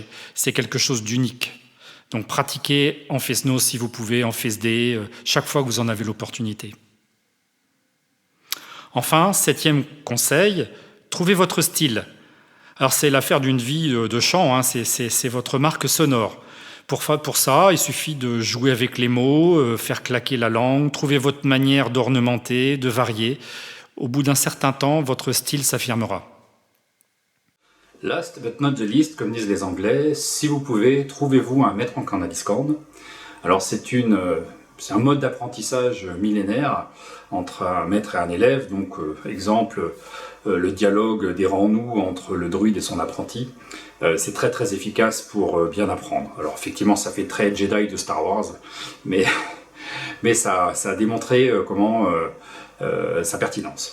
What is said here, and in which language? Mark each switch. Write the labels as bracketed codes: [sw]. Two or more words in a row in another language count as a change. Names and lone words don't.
[fr] C'est quelque chose d'unique. Donc pratiquez en fest-noz si vous pouvez, en fest-day, chaque fois que vous en avez l'opportunité. Enfin, 7e conseil, trouvez votre style. Alors c'est l'affaire d'une vie de chant, c'est votre marque sonore. Pour ça, il suffit de jouer avec les mots, faire claquer la langue, trouver votre manière d'ornementer, de varier. Au bout d'un certain temps, votre style s'affirmera. [en] Last but not the least, [fr] comme disent les Anglais, si vous pouvez, trouvez-vous un maître en corne à discorde. Alors c'est un mode d'apprentissage millénaire entre un maître et un élève. Donc exemple, le dialogue des rangs-nous entre le druide et son apprenti. C'est très très efficace pour bien apprendre. Alors effectivement, ça fait très Jedi de Star Wars, mais ça a démontré sa pertinence.